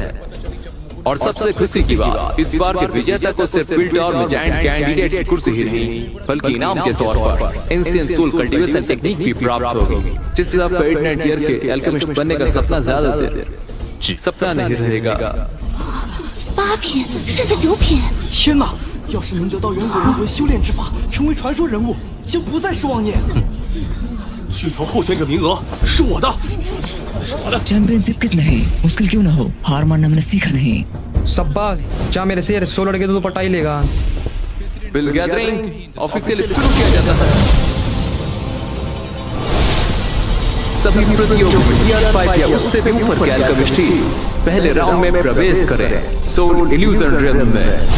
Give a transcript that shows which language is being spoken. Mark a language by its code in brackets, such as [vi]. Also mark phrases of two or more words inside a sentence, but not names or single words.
[hi] और सबसे खुशी की बात, इस बार के विजेता को सिर्फ [en] pill tower [hi] में [en] giant candidate [hi] की कुर्सी ही नहीं, बल्कि इनाम के तौर पर [en] ancient soul cultivation technique [hi] भी प्राप्त होगी, जिससे आपका 8 ईयर के एल्केमिस्ट बनने का सपना ज्यादा देर सपना नहीं रहेगा। [zh] 8 品甚至9品，天哪！要是能得到远古人魂修炼之法，成为传说人物，就不再是妄念。巨头候选者名额是我的。 [hi] चैंपियनशिप कितना ही मुश्किल क्यों ना हो, हार मानना मैंने सीखा नहीं। शाबाश, जा मेरे से 16 लड़के तो पटा ही लेगा। [en] pill gathering officially [hi] शुरू किया जाता है। सभी प्रतियोगी टियर 5 या उससे भी ऊपर के एल्केमिस्ट पहले राउंड में प्रवेश करें [en] soul illusion realm [hi] में।